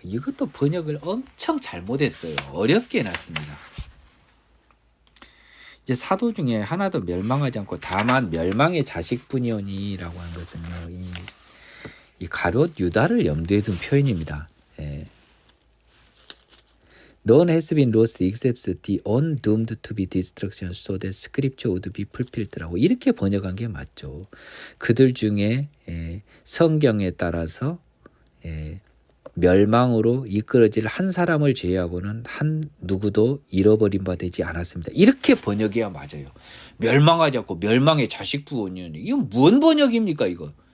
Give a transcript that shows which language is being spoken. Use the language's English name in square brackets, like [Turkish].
[Korean] 이것도 번역을 엄청 잘못했어요. 어렵게 해놨습니다. 이제 사도 중에 하나도 멸망하지 않고 다만 멸망의 자식뿐이오니라고 하는 것은요. 이 가룟 유다를 염두에 둔 표현입니다. [English] None has been lost except the one doomed to be destruction so that scripture would be fulfilled [Korean] 라고 이렇게 번역한 게 맞죠. 그들 중에 성경에 따라서 멸망으로 이끌어질 한 사람을 제외하고는 한 누구도 잃어버린 바 되지 않았습니다. 이렇게 번역해야 맞아요. 멸망하지 않고 멸망의 자식뿐이오니 이건 뭔 번역입니까 이거?